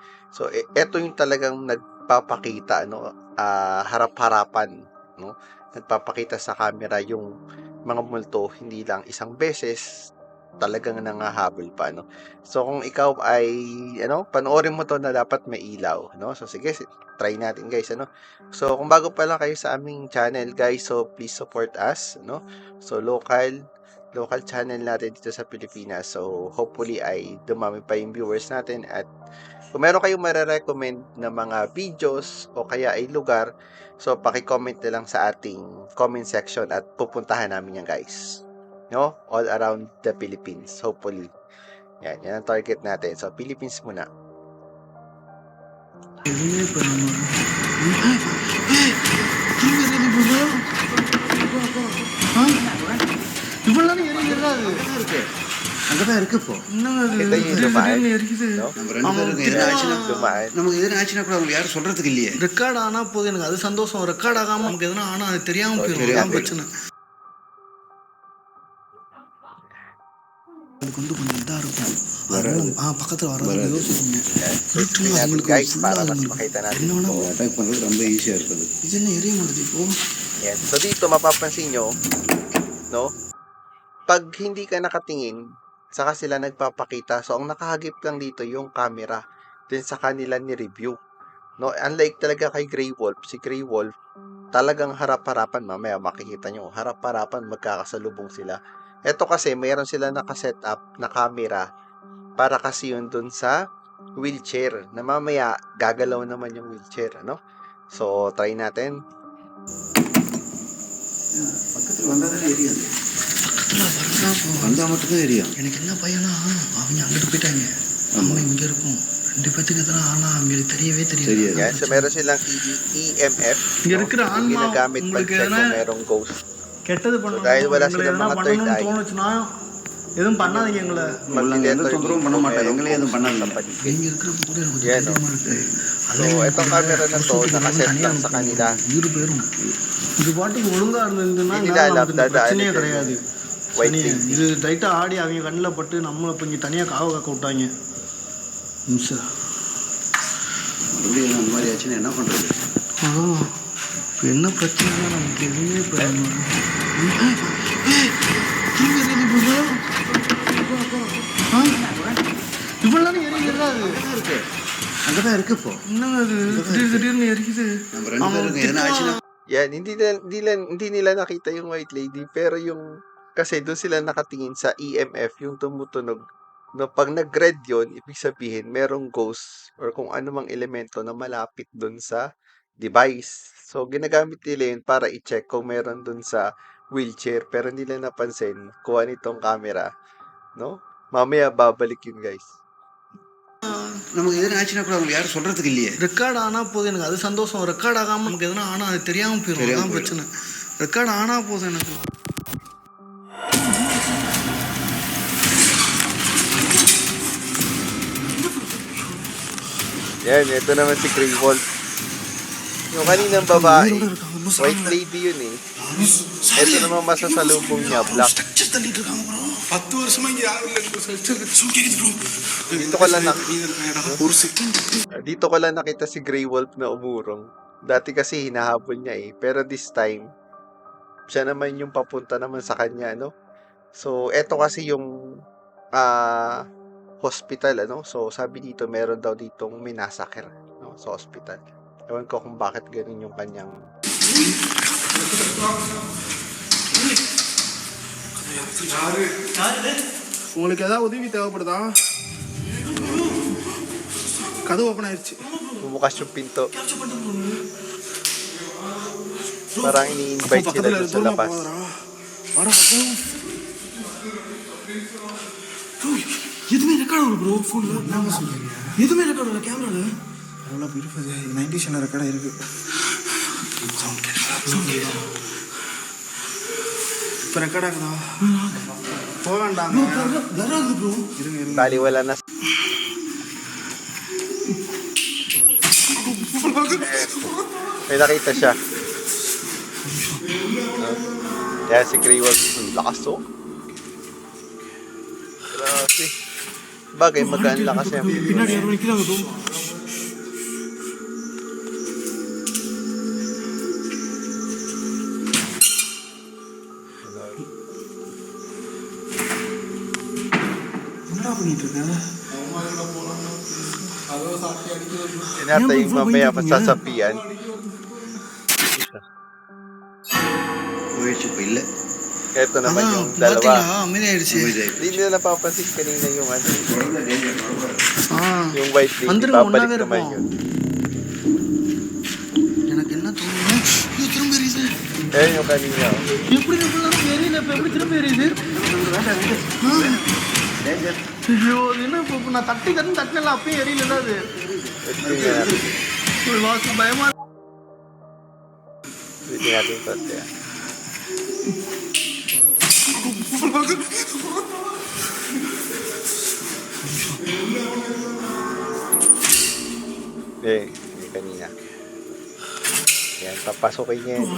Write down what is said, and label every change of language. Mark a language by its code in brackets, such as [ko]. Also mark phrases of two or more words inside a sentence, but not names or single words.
[tl] So ito yung talagang nagpapakita, harap-harapan, nagpapakita sa camera yung mga multo, hindi lang isang beses, talagang nangahabol pa, So kung ikaw ay panoorin mo to, na dapat may ilaw, So sige, try natin guys, So kung bago pa lang kayo sa aming channel guys, [en] so please support us, [tl] So local channel natin dito sa Pilipinas. So hopefully ay dumami pa yung viewers natin, at kung meron kayong marirecommend na mga videos o kaya ay lugar, so paki-comment na lang sa ating [en] comment section [tl] at pupuntahan namin yan guys. [en] All around the Philippines, hopefully. [tl] Yan ang target natin. So Philippines muna. [ta] அங்கதான் இருக்கு இப்போ நமக்கு எதுனா ஆச்சுன்னா கூட அவங்க யாரும் சொல்றதுக்கு இல்லையே. ரெக்கார்ட் ஆனா போதும், எனக்கு அது சந்தோஷம். ரெக்கார்ட் ஆகாம நமக்கு எதுனா ஆனா அது தெரியாம போயிடும், பிரச்சனை. அதுக்கு வந்து கொஞ்சம் இதா இருக்கும், பக்கத்துல வர்றது யோசிக்கணும். அட்டாக் பண்றது ரொம்ப ஈஸியா இருக்குது. இது என்ன எரிய மாட்டேது இப்போ. [tl] So dito mapapansin nyo, pag hindi ka nakatingin, saka sila nagpapakita. So, ang nakahagip lang dito yung camera din sa kanila ni review. Unlike talaga kay Grey Wolf, si Grey Wolf, talagang harap-harapan, mamaya makikita nyo, harap-harapan, magkakasalubong sila. Ito kasi, mayroon sila nakaset up na camera para kasi yun dun sa wheelchair, na mamaya gagalaw naman yung wheelchair, So, try natin. [ta] பக்கத்துல வந்தாதான் எரியாது. வந்தா மட்டும்தான் எரியும். எனக்கு என்ன பையனா, அவங்க அங்கிட்டு போயிட்டாங்க, நம்ம இங்க இருக்கோம். ரெண்டு பேத்துக்கு எதனா ஆனா அவங்களுக்கு தெரியவே தெரியாது. [tl] Yan, so meron silang EMF, [ta] இங்க இருக்கிற ஆன்மா [tl] ginagamit [ta] உங்களுக்கு [tl] pag-check [ta] எதனா [tl] kung merong ghost. [ta] கெட்டது [tl] So, [ta] பண்ணணும், [tl] dahil wala [ta] உங்களை [tl] silang [ta] எதனா [tl] mga third [ta] பண்ணணும்னு [tl] eye, [ta] தோணுச்சுன்னா எதுவும் பண்ணாதீங்க எங்களை. எந்த தொந்தரவும் பண்ண மாட்டாங்க, எங்களே எதுவும் பண்ணாதீங்க. நீங்க இருக்கிறப்ப கூட எனக்கு கொஞ்சம் [tl] Yan, [ta] தைரியமா இருக்கு. [tl] So, itong camera na to, nakaset lang sa kanila. [ta] உயிர் போயிரும். இது பாட்டுக்கு ஒழுங்கா இருந்ததுன்னா [tl] Hindi nila alam, [ta] நமக்கு இந்த [tl] dadaanin [ta] பிரச்சனையே [tl] din [ta] கிடையாது. [tl] yung white [ta] சனி, [tl] thinking. [ta] இது டைட்டா ஆடி அவங்க கண்ணில் பட்டு நம்மளை இப்போ இங்கே தனியாக காவ காக்க விட்டாங்க. மறுபடியும் அந்த மாதிரி ஆச்சுன்னா என்ன பண்ணுறது? அதான் இப்போ என்ன பிரச்சனைனா நமக்கு எதுவுமே இவ்வளோ எரியுதுல்ல அது இருக்கு அங்கே தான் இருக்கு இப்போ. என்னங்க அது திடீர்னு எரிக்குது. நம்ம 2 பேருக்கு எதனா ஆச்சுன்னா [tl] Yan, hindi nila nakita yung [en] white lady, [tl] pero yung, kasi doon sila nakatingin sa EMF, yung tumutunog. No, pag nag-red yun, ibig sabihin, merong ghost or kung ano mang elemento na malapit doon sa device. So, ginagamit nila yun para i-check kung meron doon sa wheelchair, pero hindi nila napansin, kuha nitong camera, no? Mamaya babalik yun, guys. [ta] நமக்கு எதனா ஆச்சுன்னா கூட அவங்க யாரும் சொல்கிறதுக்கு இல்லையே. ரெக்கார்ட் ஆனால் போதும் எனக்கு அது சந்தோஷம். ரெக்கார்ட் ஆகாமல் நமக்கு எதனா ஆனால் அது தெரியாமல் போயிடும். அதான் பிரச்சனை. ரெக்கார்ட் ஆனால் போதும் எனக்கு. [tl] Yan, ito naman si Grey Wolf. Yung kaninang babae, [en] white lady [tl] yun eh. Ito naman masasalubong niya, black. [ta] தள்ளிட்டு இருக்காங்க ப்ரோ. 10 வருஷமா இங்க யாரும் இல்ல ப்ரோ. [tl] Dito ko lang dito ko lang nakita si Grey Wolf na umurong. Dati kasi hinahabol niya eh. Pero [en] this time, [tl] siya naman yung papunta naman sa kanya, no? So, eto kasi yung hospital, ano? So, sabi dito, meron daw ditong minasakir, no? Sa hospital. Ewan ko kung bakit ganun yung kanyang... [ta] உங்களுக்கு ஏதாவது உதவி தேவைப்படுதா? கதவு ஓபன் ஆயிருச்சு. [tl] Bumukas yung pinto. Parang ini-invite sila dun sa labas. [ta] எதுவுமே ரெக்கார்ட் ஆகல ப்ரோ ஃபோன்ல. என்ன சொல்றீங்க? எதுவுமே ரெக்கார்ட் ஆகல கேமரால. அவ்வளவு [en] beautiful 90s record [ta] இருக்கு. இப்போ ரெக்கார்ட் ஆகுதா? போக வேண்டாம். வராது ப்ரோ. இருங்க. [tl] Bali, wala na. May nakita siya. Kaya si Grey Wolf, ang lakas oh. Grabe. Bagay, magaan lakas niya. [ta] பின்னாடி யாரோ நிக்கிறாங்க ப்ரோ. என்னடா பண்ணிட்டு இருக்க? [tl] Tinatay yung mamaya masasapian. [ta] போயிடுச்சு இப்போ இல்லை. [tl] Ito naman [ta] அதான் [tl] yung [ta] பார்த்தீங்களா [tl] dalawa. [ta] அமைதியாயிடுச்சு. [tl] Hindi nila napapansin kanina yung ano, [ta] குழந்தை டேஞ்சர் குழந்தை. [tl] yung [en] white lady. [ta] வந்துருங்க, [tl] Babalik [ta] ஒண்ணாவே [tl] naman [ta] இருப்போம். [tl] yun. [ta] எனக்கு என்ன தோணுது, ஐயோ, திரும்ப எரியுது. [tl] Ayan yung kanina. Oh. [ta] எப்படி எப்படிலாம் எரியல, இப்போ எப்படி திரும்ப எரியுது? டேஞ்சர். ஐயோ, அது என்ன இப்போ நான் தட்டினல அப்பயும் எரியல அது. [tl] Tingnan natin. [ta] ஒரு வாசம் பயமா [tl] Tingnan natin ito. Kaya. Yung kanina. Yan, papasukin niya. Yan.